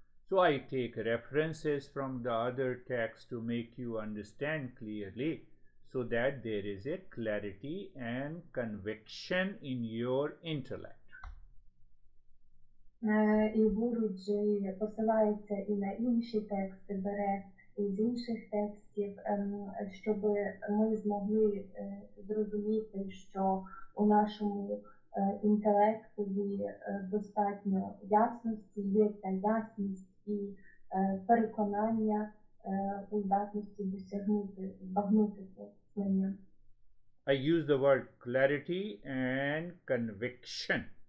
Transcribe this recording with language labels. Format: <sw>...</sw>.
<en>So I take references from the other text to make you understand clearly, so that there is a clarity and conviction in your intellect.</en> <uk>І Гуру-джі посилається і на інші тексти, бере із інших текстів, щоб ми змогли зрозуміти, що у нашому інтелектові достатньо ясності, є ця ясність і переконання у здатності досягнути, збагнути це знання.</uk> <en>I use the word clarity and conviction.</en>